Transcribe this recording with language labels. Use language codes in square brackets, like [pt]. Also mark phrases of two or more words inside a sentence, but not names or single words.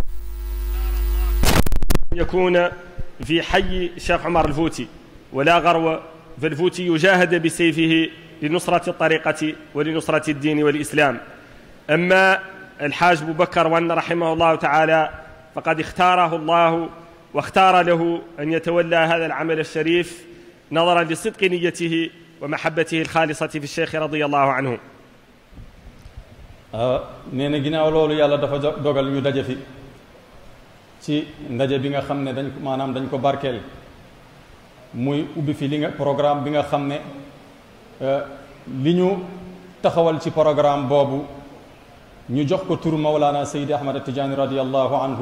[ar] يكون في حي الشيخ عمر الفوتي، ولا غرو، فالفوتي يجاهد بسيفه لنصرة الطريقة ولنصرة الدين والإسلام. أما الحاج أبو بكر ون رحمه الله تعالى فقد اختاره الله واختار له أن يتولى هذا العمل الشريف نظرا لصدق نيته ومحبته الخالصة في الشيخ رضي الله عنه. [wo] nee na ginnaaw loolu yàlla dafa dogal ñu daje fi ci ndaje bi nga xam ne dañ ko barkeel, muy ubbi fi li nga programme bi nga xam ne li ñu taxawal ci programme boobu ñu jox ko tur Mawlana Seydi Ahmad At-Tijaani [ar] رضي الله عنه.